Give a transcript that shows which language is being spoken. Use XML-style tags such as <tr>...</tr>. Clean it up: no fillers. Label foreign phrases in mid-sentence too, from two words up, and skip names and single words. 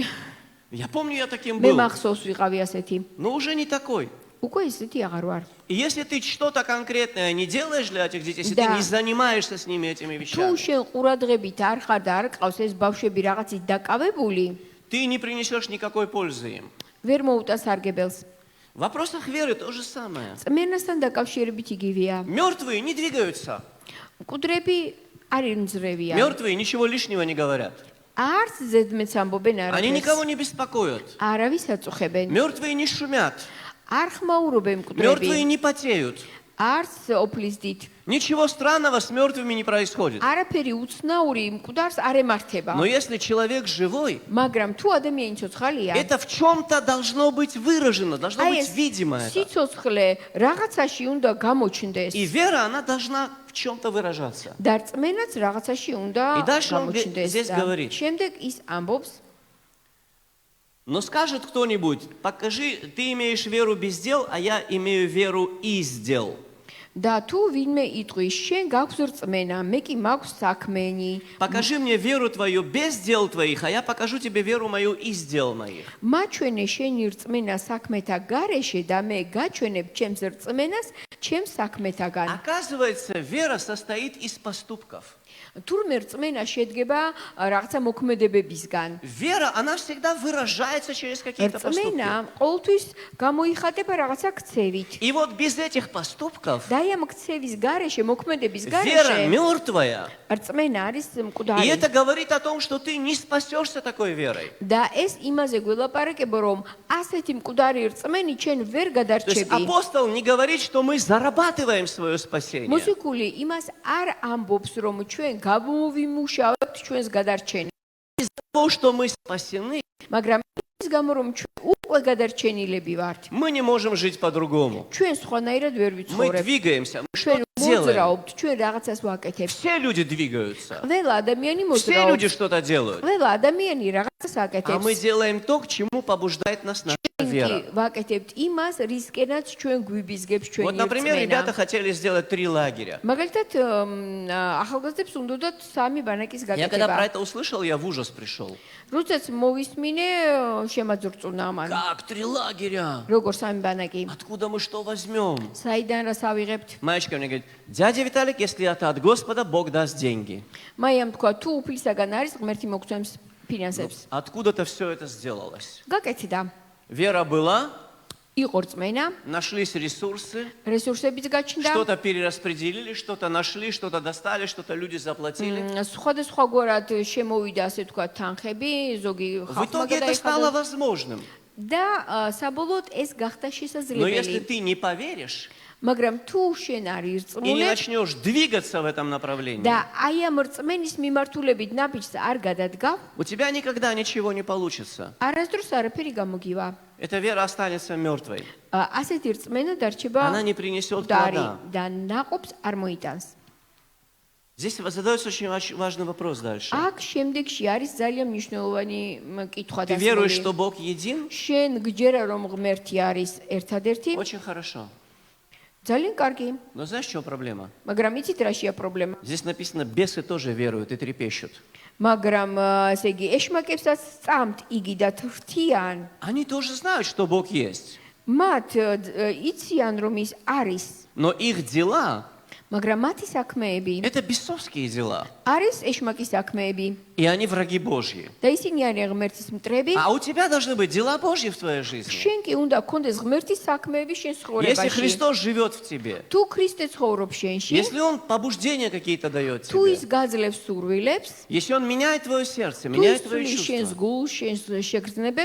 <ru>Я помню, я таким</ru> <ka>მე</ka> <ru>был,</ru> <ka>მახსოვს ვიყავი ასეთი.</ka> <ru>но уже не такой.</ru> <ka>უკვე ისეთი აღარ ვარ.</ka> <ru>И если ты что-то конкретное не делаешь для этих детей, если Да. ты не занимаешься с ними этими</ru> <ka>თუ</ka> <ru>вещами,</ru> <ka>შენ ყურადღებით არ ხარ და არ ყავს ეს ბავშვები რაღაცით დაკავებული,</ka> <ru>ты не принесешь никакой пользы им.</ru> <ka>ვერ მოუტას არგებელს.</ka> <ru>В вопросах веры то же самое.</ru> <ka>წმენასთან დაკავშირებით იგივეა.</ka> <ru>Мертвые не двигаются.</ru> <ka>მკვდრები არ იმძრევიან.</ka> <ru>Мертвые ничего лишнего не говорят.</ru> <ka>არც ზედმეტს ამბობენ</ka> <ru>Они</ru> <ka>არაფერს.</ka> <ru>никого не беспокоят.</ru> <ka>არავის აწუხებენ.</ka> <ru>Мертвые не шумят.</ru> <ka>არ ხმაურობენ</ka> <ru>Мертвые</ru> <ka>მკვდრები.</ka> <ru>не потеют.</ru> <ka>არც ოფლისდით.</ka> <ru>Ничего странного с мертвыми не происходит.</ru> <ka>არაფერი უცნაური მკვდარს არ ემართება.</ka> <ru>Но если человек живой,</ru> <ka>მაგრამ თუ ადამიანი ცოცხალია,</ka> <ru>это в чем-то должно быть выражено, должно</ru> <ka>აი</ka> <ru>быть</ru> <ka>ეს</ka> <ru>видимо это.</ru> <ka>სიცოცხლე რაღაცაში უნდა გამოჩნდეს.</ka> <ru>И вера, она должна в чем-то выражаться.</ru> <ka>და რწმენაც რაღაცაში უნდა</ka> <ru>И дальше он</ru> <ka>გამოჩნდეს.</ka> <ru>здесь</ru> <ka>და</ka> <ru>говорит.</ru> <ka>შემდეგ ის ამბობს,</ka> <ru>Но скажет кто-нибудь, покажи, ты имеешь веру без дел, а я имею веру из дел.</ru> <ka>და თუ ვინმე იტყვის, შენ გაქვს რწმენა, მე კი მაქვს საქმენი.</ka> <ru>Покажи мне веру твою без дел твоих, а я покажу тебе веру мою из дел моих.</ru> <ka>მაჩვენე შენი რწმენა საქმეთა გარეშე და მე გაჩვენებ ჩემს რწმენას ჩემს საქმეთაგან.</ka> <ru>Оказывается, вера состоит из поступков.</ru> <ka>თურმე რწმენა შედგება რაღაცა მოქმედებებისგან.</ka> <ru>Вера, она всегда выражается через какие-то поступки.</ru> <ka>რწმენა ყოველთვის გამოიხატება რაღაცა ქცევით.</ka> <ru>И вот без этих поступков</ru> <ka>და აი ამ ქცევის გარეშე, მოქმედების</ka> <ru>вера</ru> <ka>გარეშე</ka> <ru>мертвая.</ru> <ka>რწმენა არის</ka> <ru>И</ru> <ka>მკვდარი.</ka> <ru>это говорит о том, что ты не спасешься такой верой.</ru> <ka>და ეს იმაზე გველაპარაკება, რომ ასეთი მკვდარი რწმენი ჩვენ ვერ</ka> <ru>То есть</ru> <ka>გადარჩები.</ka> <ru>апостол не говорит, что мы зарабатываем свое спасение.</ru> <ka>მუსიკული იმას არ ამბობს, რომ ჩვენ გამოვიმუშავებთ ჩვენს გადარჩენას,</ka> <ru>Из-за того, что мы спасены,</ru> <ka>მაგრამ ის გამო რომ ჩვენ უკვე გადარჩენილები ვართ.</ka> <ru>мы не можем жить по-другому.</ru> <ka>ჩვენ სხვანაირად ვერ</ka> <ru>Мы</ru> <ka>ვიცხოვრებთ.</ka> <ru>двигаемся, мы</ru> <ka>ჩვენ</ka> <ru>что-то делаем.</ru> <ka>მოძრაობთ, ჩვენ რაღაცას ვაკეთებთ.</ka> <ru>Все люди двигаются.</ru> <ka>ყველა ადამიანი</ka> <ru>Все люди</ru> <ka>მოძრაობს.</ka> <ru>что-то делают.</ru> <ka>ყველა ადამიანი რაღაცას</ka> <ru>А</ru> <ka>აკეთებს.</ka> <ru>мы делаем то, к чему побуждает нас наша вера.</ru> <ka>ვაკეთებთ იმას, რისკენაც ჩვენ გვიბიზგებს</ka> <ru>Вот,</ru> <ka>ჩვენი</ka> <ru>например, ребята</ru> <ka>რწმენა.</ka> <ru>хотели сделать 3 лагеря.</ru> <ka>მაგალითად, ახალგაზრდებს უნდათ 3 ბანაკის</ka> <ru>Я когда про</ru> <ka>გაკეთება.</ka> <ru>это услышал, я в ужас пришел.</ru> <ka>როდესაც მოვისმინე, შემაძურწუნა ამან.</ka> <ru>Как 3 лагеря?</ru> <ka>როგორ 3 ბანაკი?</ka> <ru>Откуда мы что возьмем?</ru> <ka>საიდან რას ავიღებთ?</ka> <ru>Маечка мне говорит, дядя Виталик, если это от Господа, Бог даст деньги.</ru> <ka>მაიამ თქვა, თუ უფლისაგან არის, ღმერთი მოგცემს ფინანსებს.</ka> <ru>Откуда-то все это сделалось.</ru> <ka>გაკეთდა.</ka> <ru>Вера была,</ru> <ka>იყო რწმენა,</ka> <ru>нашлись ресурсы,</ru> <ka>რესურსებიც გაჩნდა.</ka> <ru>что-то перераспределили, что-то нашли, что-то достали, что-то люди заплатили.</ru> <ka>სხვადასხვაგვარად შემოვიდა, ასე თქვა, თანხები, ზოგი</ka> <ru>В</ru> <ka>ხალხმა</ka> <ru>итоге это стало</ru> <ka>გადაიხადა.</ka> <ru>возможным.</ru> <ka>და საბოლოოდ ეს გახდა</ka> <ru>Но если</ru> <ka>შესაძლებელი.</ka> <ru>ты не поверишь</ru> <ka>მაგრამ თუ შენ არ</ka> <ru>и не</ru> <ka>ირწმუნებ</ka> <ru>начнешь двигаться в этом направлении,</ru> <ka>და აი ამ რწმენის მიმართულებით ნაბიჯს არ გადადგავ,</ka> <ru>у тебя никогда ничего не получится.</ru> <ka>არასდროს არაფერი გამოგივა.</ka> <ru>Эта вера останется мертвой.</ru> <ka>ასეთი რწმენა დარჩება</ka> <ru>Она не принесет</ru> <ka>მკვდარი</ka> <ru>плода.</ru> <ka>და ნაყოფს არ მოიტანს.</ka> <ru>Здесь задается очень важный вопрос дальше.</ru> <ka>აქ შემდეგში არის ძალიან მნიშვნელოვანი კითხვა</ka> <ru>Ты веруешь,</ru> <ka>დასმული.</ka> <ru>что Бог един?</ru> <ka>შენ გჯერა რომ ღმერთი არის ერთადერთი?</ka> <ru>Очень хорошо.</ru> <ka>ძალიან კარგი.</ka> <ru>Но знаешь, в чем проблема?</ru> <ka>მაგრამ იცით რაშია პრობლემა?</ka> <ru>Здесь написано, бесы тоже веруют и трепещут.</ru> <ka>მაგრამ ესე იგი ეშმაკებსაც სწამთ იგი და თრთიან.</ka> <ru>Они тоже знают, что Бог есть.</ru> <ka>მათ იციან რომ ის არის,</ka> <ru>Но их дела</ru> <ka>მაგრამ მათი საქმეები</ka> <ru>это бесовские дела.</ru> <ka>არის ეშმაკის საქმეები</ka> <ru>И они враги Божьи.</ru> <ka>და ისინი არიან ღმერთის მტრები.</ka> <ru>А у тебя должны быть дела Божьи в твоей жизни.</ru> <ka>შენ კი უნდა გქონდეს ღმერთის საქმეები შენ</ka> <ru>Если</ru> <ka>ცხოვრებაში.</ka> <ru>Христос живет в тебе,</ru> <ka>თუ ქრისტე ცხოვრობს შენში,</ka> <ru>если Он побуждения какие-то дает</ru> <ka>თუ ის</ka> <ru>тебе,</ru> <ka>გაძლევს სურვილებს,</ka> <ru>если Он меняет твое сердце,</ru> <ka>თუ</ka> <ru>меняет</ru> <ka>ის</ka> <ru>твои</ru> <ka>ცვლის შენს</ka> <ru>чувства,</ru> <ka>გულს, შენს შეგრძნებებს,</ka>